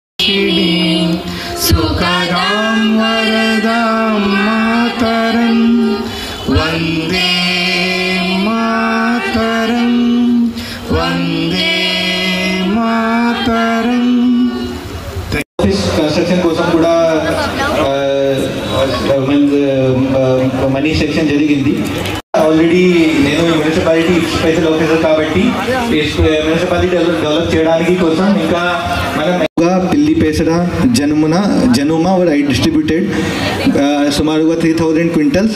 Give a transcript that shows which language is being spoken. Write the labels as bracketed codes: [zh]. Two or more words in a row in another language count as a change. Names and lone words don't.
[sa] साक्षिणी सुखदां वरदां मातरं वन्दे मातरं वन्दे मातरं। [te] कंस्ट्रक्शन కోసం కూడా [en] money section [te] జరిగింది ఆల్రెడీ. నేను మున్సిపాలిటీ [en] special officer [te] కాబట్టి మున్సిపాలిటీ డెవలప్ చేయడానికి కోసం ఇంకా మనం పిల్లిపేసడ జనుమ డిస్ట్రిబ్యూటెడ్ సుమారుగా 3000 క్వింటల్స్.